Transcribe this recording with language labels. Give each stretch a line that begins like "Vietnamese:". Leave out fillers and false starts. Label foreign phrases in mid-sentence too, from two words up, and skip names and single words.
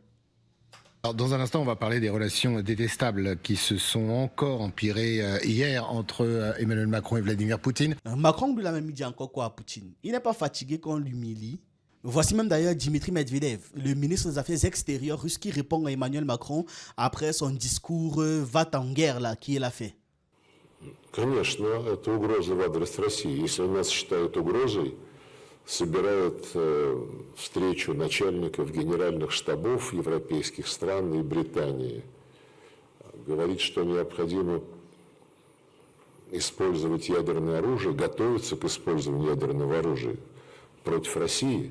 French: Alors, dans un instant, on va parler des relations détestables qui se sont encore empirées hier entre Emmanuel Macron et Vladimir Poutine. Macron lui a même dit encore quoi à Poutine? Il n'est pas fatigué qu'on l'humilie. Voici même d'ailleurs Dimitri Medvedev, le ministre des Affaires extérieures russe, qui répond à Emmanuel Macron après son discours va-t-en-guerre là qu'il a fait.
Russian: Конечно, это угроза в адрес России. Если нас считают угрозой, собирают встречу начальников генеральных штабов европейских стран и Британии. Говорит, что необходимо использовать ядерное оружие, готовиться к использованию ядерного оружия против России.